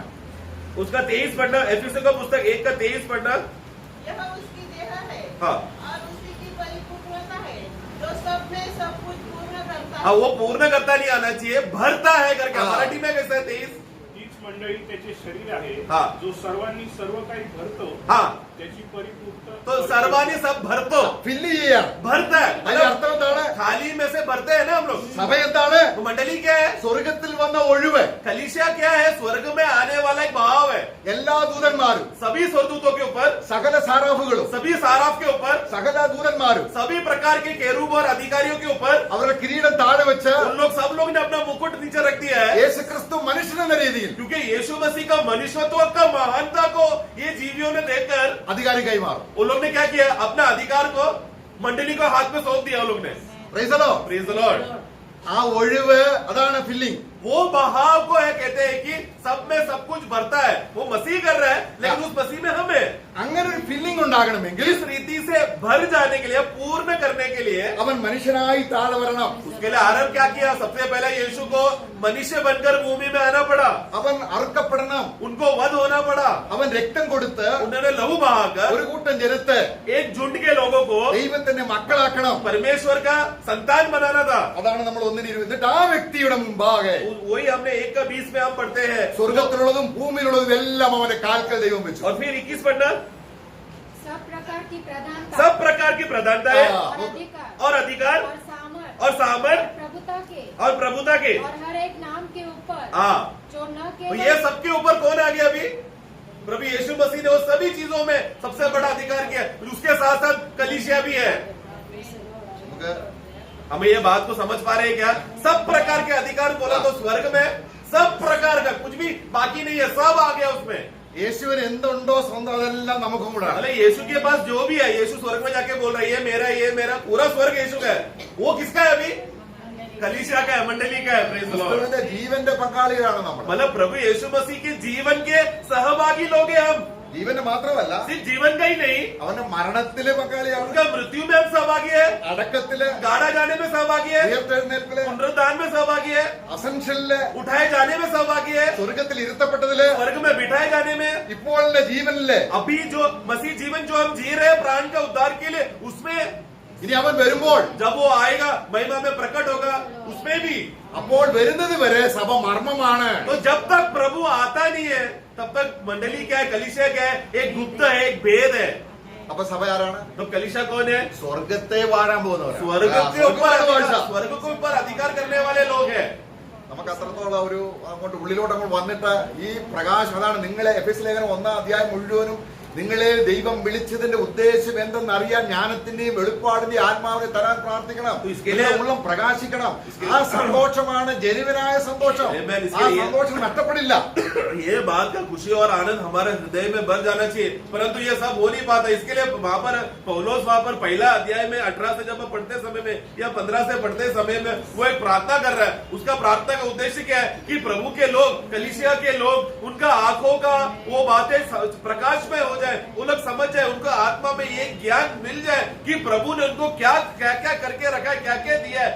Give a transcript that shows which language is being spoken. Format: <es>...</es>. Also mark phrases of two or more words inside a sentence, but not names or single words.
<hi>उसका 23 पढ़ना, एफिसियों का पुस्तक 1 का 23 पढ़ना. यह उसकी देह है हाँ और उसी की परिपूर्णता है, जो सब में सब कुछ पूर्ण करता है. हाँ, वो पूर्ण करता नहीं आना चाहिए, भरता है करके. मराठी में कैसा है? 23</hi> <mr>तीच मंडळी त्याचे शरीर आहे, हा. जो सर्वांनी सर्व काही भरतो,</mr> <hi>हाँ,</hi> <mr>त्याची परिपूर्णता. तो सर्वानी सब भरतो,</mr> <ml>ഫില്ല് ചെയ്യാണ്.</ml> <hi>भरता है.</hi> <ml>അതിന്റെ അർത്ഥം എന്താണ്?</ml> <hi>खाली में से भरते हैं ना हम लोग.</hi> <ml>സഭ എന്താണ്?</ml> <hi>तो मंडली क्या है?</hi> <ml>സ്വർഗത്തിൽ വന്ന ഒഴിവ്.</ml> <hi>कलीसिया क्या है? स्वर्ग में आने वाला एक भाव है.</hi> <ml>എല്ലാ ദൂതന്മാരും</ml> <hi>सभी स्वर्गदूतों के ऊपर,</hi> <ml>സകല സാറാഫുകളും</ml> <hi>सभी साराफ के ऊपर,</hi> <ml>സകല ദൂതന്മാരും</ml> <hi>सभी प्रकार के केरूब और अधिकारियों के ऊपर</hi> <ml>അവരുടെ കിരീടം താഴെ വെച്ച്</ml> <hi>उन लोग सब लोग ने अपना मुकुट नीचे रख दिया है.</hi> <ml>യേശുക്രിസ്തു മനുഷ്യനെന്ന രീതിയിൽ</ml> <hi>क्योंकि यीशु मसीह का मनुष्यत्व का महानता को ये जीवियों ने देखकर</hi> <ml>അധികാരം കൈമാറും.</ml> <hi>उन लोग ने क्या किया? अपना अधिकार को मंडली को हाथ में सौंप दिया. उन लोग ने.</hi> <en>Praise the Lord. Praise the Lord.</en> <ml>ആ ഒഴിവ് അതാണ് ഫില്ലിംഗ്.</ml> <hi>वो बहाव को है कहते हैं कि सब में सब कुछ भरता है. वो मसीह कर रहा है, लेकिन उस मसीह में हम है.</hi> <ml>അങ്ങനെ ഒരു ഫില്ലിംഗ് ഉണ്ടാകണമെങ്കിൽ</ml> <hi>इस रीति से भर जाने के लिए, पूर्ण करने के लिए</hi> <ml>അവൻ മനുഷ്യനായി താഴെ വരണം.</ml> <hi>उसके लिए आरंभ क्या किया? सबसे पहले यीशु को मनुष्य बनकर भूमि में आना पड़ा.</hi> <ml>അവൻ അറുക്കപ്പെടണം.</ml> <hi>उनको वध होना पड़ा.</hi> <ml>അവൻ രക്തം കൊടുത്ത്</ml> <hi>उन्होंने लहू बहाकर</hi> <ml>ഒരു കൂട്ടം ജനത്തെ</ml> <hi>एक झुंड के लोगों को</hi> <ml>ദൈവത്തിന്റെ മക്കളാക്കണം.</ml> <hi>परमेश्वर का संतान बनाना था.</hi> <ml>അതാണ് നമ്മൾ 1:20. എന്നിട്ട് ആ വ്യക്തിയുടെ മുമ്പാകെ</ml> <hi>वही हमने 1:20 में हम पढ़ते हैं.</hi> <ml>സ്വർഗത്തിലുള്ളതും ഭൂമിയിലുള്ളതും എല്ലാം അവന്റെ കാൽക്കൽ ദൈവം വെച്ചു.</ml> <hi>और फिर 21 पढ़ना. सब प्रकार की प्रधानता सब प्रकार की प्रधानता है और अधिकार और सामर्थ प्रभुता के और प्रभुता के और हर एक नाम के ऊपर हाँ. जो न तो केवल ये सबके ऊपर कौन आ गया? अभी प्रभु यीशु मसीह ने वो सभी चीजों में सबसे बड़ा अधिकार किया, उसके साथ साथ कलीसिया भी है।</hi> <ml>നമുക്ക്</ml> <hi>हम ये बात को समझ पा रहे हैं क्या? सब प्रकार के अधिकार बोला तो स्वर्ग में सब प्रकार का कुछ भी बाकी नहीं है, सब आ गया उसमें।</hi> <ml>യേശുവിന് എന്തുണ്ടോ സ്വന്തം അതെല്ലാം നമുക്കും കൂടെ</ml> <hi>अरे यीशु के पास जो भी है, यीशु स्वर्ग में जाके बोल रहा है ये मेरा पूरा स्वर्ग यीशु का है। वो किसका है अभी? कलीसिया का है, मंडली का है।</hi> <en>Praise the Lord.</en> <ml>ക്രിസ്തുവിന്റെ ജീവന്റെ പങ്കാളികളാണ് നമ്മൾ.</ml> <hi>मतलब प्रभु यीशु मसीह के जीवन के सहभागी लोग हैं हम।</hi> <ml>ജീവന് മാത്രമല്ല,</ml> <hi>सिर्फ जीवन का ही नहीं,</hi> <ml>അവന്റെ മരണത്തിലെ പങ്കാളിയാണ്,</ml> <hi>उनका मृत्यु में हम सहभागी है,</hi> <ml>അടക്കത്തില്,</ml> <hi>गाड़ा जाने में सहभागी है,</hi> <ml>ഉയർത്തെഴുന്നേൽപ്പില്,</ml> <hi>पुनरुत्थान में सहभागी है,</hi> <ml>അസെൻഷനില്,</ml> <hi>उठाए जाने में सहभागी है,</hi> <ml>സ്വർഗത്തിൽ ഇരുത്തപ്പെട്ടതില്,</ml> <hi>स्वर्ग में बिठाए जाने में,</hi> <ml>ഇപ്പോഴുള്ള ജീവനില്,</ml> <hi>अभी जो मसीह जीवन जो हम जी रहे हैं प्राण का उद्धार के लिए, उसमें</hi> <ml>ഇനി അവൻ വരുമ്പോൾ,</ml> <hi>जब वो आएगा महिमा में प्रकट होगा उसमें भी।</hi> <ml>അപ്പോൾ വരുന്നത് വരെ സഭ മർമ്മമാണ്.</ml> <hi>तो जब तक प्रभु आता नहीं है तब तक मंडली क्या है, कलीसिया क्या है? एक गुप्त है, एक भेद है।</hi> <ml>അപ്പൊ സഭ ആരാണ്?</ml> <hi>तो कलीसिया कौन है?</hi> <ml>സ്വർഗത്തെ വാഴാൻ പോകുന്നവരാണ്.</ml> <hi>स्वर्ग के ऊपर</hi> <ml>ഭാഷ.</ml> <hi>स्वर्ग के ऊपर अधिकार करने वाले लोग हैं।</hi> <ml>നമുക്ക് അത്രത്തോളം ഒരു അങ്ങോട്ട് ഉള്ളിലോട്ട് അങ്ങോട്ട് വന്നിട്ട് ഈ പ്രകാശം, അതാണ് നിങ്ങളെ എഫെസ്യ ലേഖനം 1-ാം അധ്യായം മുഴുവനും നിങ്ങളെ ദൈവം വിളിച്ചതിന്റെ ഉദ്ദേശം എന്തെന്നറിയാൻ ജ്ഞാനത്തിന്റെയും വെളിപ്പാടിന്റെയും ആത്മാവിനെ തരാൻ പ്രാർത്ഥിക്കണം. നിങ്ങളുടെ ഉള്ളം പ്രകാശിക്കണം. ആ സന്തോഷമാണ് ജനുവിനായ സന്തോഷം. ആ സന്തോഷം നഷ്ടപ്പെടില്ല.</ml> <hi>ये बात का खुशी और आनंद हमारे हृदय में भर जाना चाहिए, परंतु ये सब हो नहीं पाता। इसके लिए वहां पर पौलुस वहां पर पहला अध्याय में 18 से जब पढ़ते समय में या 15 से पढ़ते समय में वो एक प्रार्थना कर रहा है। उसका प्रार्थना का उद्देश्य क्या है? कि प्रभु के लोग, कलीसिया के लोग, उनका आंखों का वो बातें प्रकाश में हो जाए, वो लोग समझ जाए, उनको आत्मा में ये ज्ञान मिल जाए कि प्रभु ने उनको क्या क्या क्या करके रखा है, क्या क्या दिया है।</hi>